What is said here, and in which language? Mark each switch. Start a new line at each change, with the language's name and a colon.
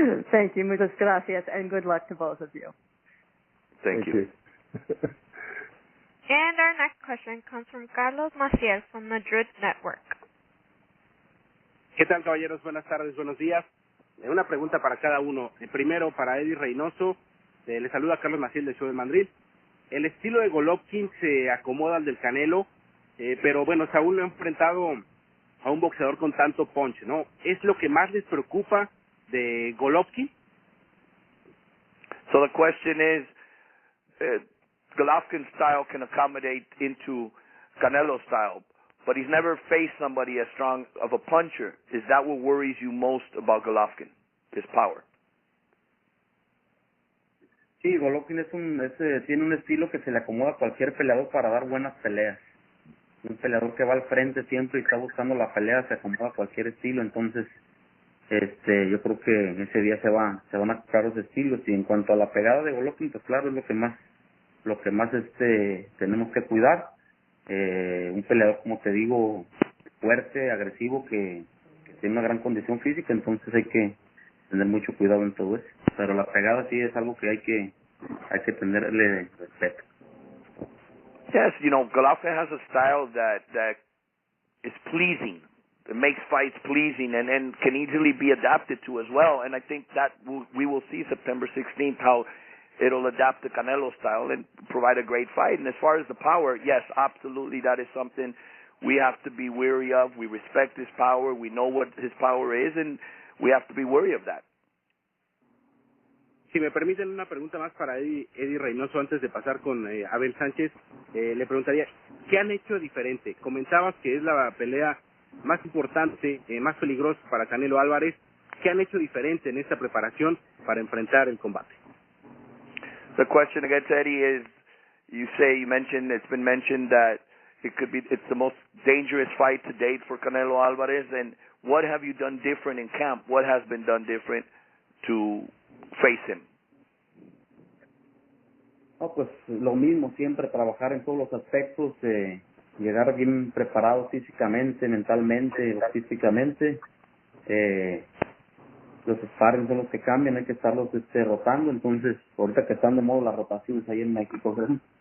English: Thank you,
Spanish: muchas gracias,
English: and good luck to both of you. Thank you. And our next question comes from Carlos Maciel from Madrid Network.
Spanish: ¿Qué tal, caballeros? Buenas tardes, buenos días. Una pregunta para cada uno. Primero, para Eddy Reynoso, le saluda Carlos Maciel del show de Madrid. El estilo de Golovkin se acomoda al del Canelo, pero bueno, Saúl lo ha enfrentado a un boxeador con tanto punch, ¿no? ¿Es lo que más les preocupa de Golovkin?
English: So the question is, Golovkin's style can accommodate into Canelo's style, but he's never faced somebody as strong of a puncher. Is that what worries you most about Golovkin, his power?
Spanish: Sí, Golovkin tiene un estilo que se le acomoda a cualquier peleador para dar buenas peleas. Un peleador que va al frente siempre y está buscando la pelea se acomoda a cualquier estilo. Entonces, yo creo que ese día se van a comprar los estilos. Y en cuanto a la pegada de Golovkin, pues claro, es lo que más tenemos que cuidar. Un peleador, como te digo, fuerte, agresivo, que tiene una gran condición física. Entonces hay que tener mucho cuidado en todo eso. Pero la pegada sí es algo que hay que tenerle respeto.
English: Yes, Golovkin has a style that is pleasing. It makes fights pleasing and can easily be adapted to as well. And I think that we will see September 16th how it'll adapt to Canelo's style and provide a great fight. And as far as the power, yes, absolutely, that is something we have to be wary of. We respect his power. We know what his power is, and we have to be wary of that.
Spanish: Si me permiten una pregunta más para Eddy Reynoso antes de pasar con Abel Sánchez, le preguntaría, ¿qué han hecho diferente? Comentabas que es la pelea más importante, más peligrosa para Canelo Álvarez. ¿Qué han hecho diferente en esta preparación para enfrentar el combate?
English: The question against Eddie is, it's been mentioned that it's the most dangerous fight to date for Canelo Álvarez, and what have you done different in camp? What has been done different to face him?
Spanish: No, pues lo mismo, siempre trabajar en todos los aspectos, llegar bien preparado físicamente, mentalmente, logísticamente. Los sparring son los que cambian, hay que estarlos rotando. Entonces, ahorita que están de moda las rotaciones ahí en México, ¿verdad?